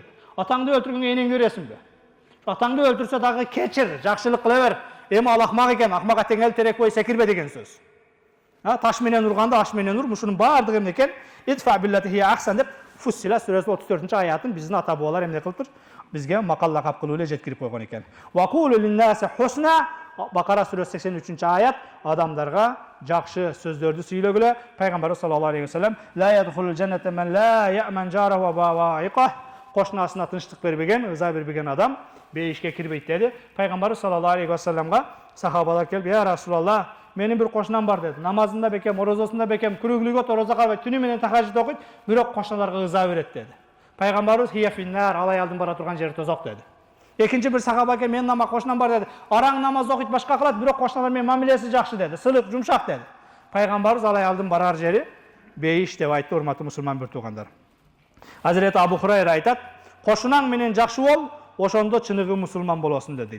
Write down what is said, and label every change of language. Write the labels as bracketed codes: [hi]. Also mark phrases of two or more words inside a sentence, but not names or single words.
[ky] Atаңды өлтүргөнгө энеңди бересиңби? Atаңды өлтүрсө дагы кечир, жакшылык кыла бер. Эми ал акмак экен, акмакка теңел терек бой секирбе деген сөз. Таш менен урганда аш менен ур, мушунун баардыгы эмне экен? [ar] ادفع بالتي هي أحسن [ky] деп Фуссила сүрөсү 34-аятын биздин ата бабалар эмне кылыптыр? Бизге макал лакап кылуу эле жеткирип койгон экен. [ar] وقولوا للناس حسنا, [ky] Бакара сүрөсү 83-аят, адамдарга жакшы сөздөрдү сүйлөгүлө. Пайгамбар [ar] صلى الله عليه وسلم لا يدخل الجنة من لا يأمن جاره بوائقه, [ky] кошнасына тынчтык бербеген, ыза бербеген адам бейишке кирбейт деди. Пайгамбар [ar] صلى الله عليه وسلم [ky] сахабалар келип, [ar] "يا رسول الله, [ky] менин бир кошнам бар" деди. Намазында бекем, орозосунда бекем, күрүглүгө орозо калбайт, түнү менен тахажжуд окуйт, бирок кошналарга ыза берет деди. Пайгамбарыбыз [ar] هي في النار, [ky] ал аялдын бара турган жери тозок деди. Экинчи бир сахаба экен, "Мен намаз кошнам бар" деди. "Араң намаз окуйт, башка кылат, бирок кошналар менен мамилеси жакшы" деди. Сылык, жумшак деди. Пайгамбарыбыз ал аялдын барар жери бейиш деп айтты, урматтуу мусулман бир туугандар. Hazreti Abu Hurayra айтат, "Кошунаң менен жакшы бол, ошондо чыныгы мусулман болосуң" дейт.